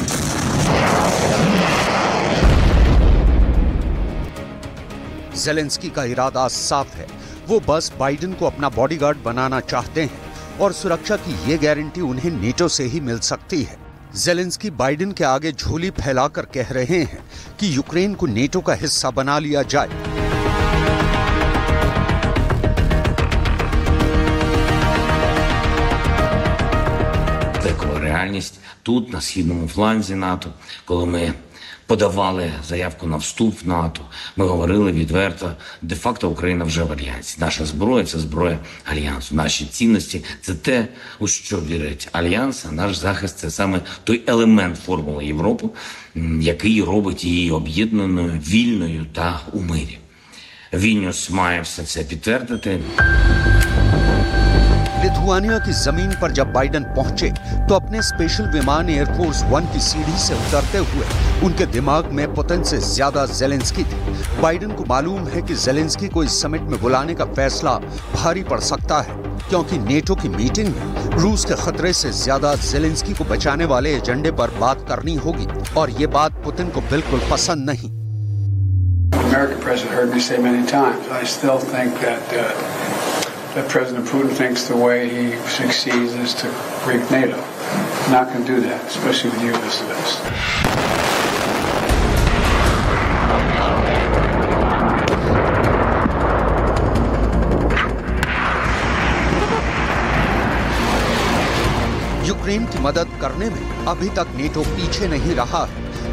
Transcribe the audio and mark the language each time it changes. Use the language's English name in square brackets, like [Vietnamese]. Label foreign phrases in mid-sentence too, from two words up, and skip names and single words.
[Hindi] जेलेंस्की का इरादा साफ है, वो बस बाइडेन को अपना बॉडीगार्ड बनाना चाहते हैं और सुरक्षा की ये गारंटी उन्हें नेटो से ही मिल सकती है। जेलेंस्की बाइडेन के आगे झोली फैलाकर कह रहे हैं कि यूक्रेन को नेटो का हिस्सा बना लिया जाए। [Ukrainian] Реальність тут, на східному фланзі НАТО, коли ми подавали заявку на вступ в НАТО, ми говорили відверто, де-факто Україна вже в Альянсі. Наша зброя – це зброя Альянсу. Наші цінності – це те, у що вірить Альянс, а наш захист – це саме той елемент формули Європи, який робить її об'єднаною, вільною та у мирі. Вільнюс має все це підтвердити. [Hindi] लिथुआनिया की जमीन पर जब बाइडेन पहुंचे तो अपने स्पेशल विमान एयरफोर्स 1 की सीढ़ी से उतरते हुए उनके दिमाग में पुतिन से ज्यादा जेलेंस्की थी। बाइडेन को मालूम है कि जेलेंस्की को इस समिट में बुलाने का फैसला भारी पड़ सकता है, क्योंकि नेटो की मीटिंग में रूस के खतरे से ज्यादा जेलेंस्की को बचाने वाले एजेंडे पर बात करनी होगी, और ये बात पुतिन को बिल्कुल पसंद नहीं। [English] That President Putin thinks the way he succeeds is to break NATO. Not going to do that, especially with you as the best. [Hindi] यूक्रेन की मदद करने में अभी तक नेटो पीछे नहीं रहा है।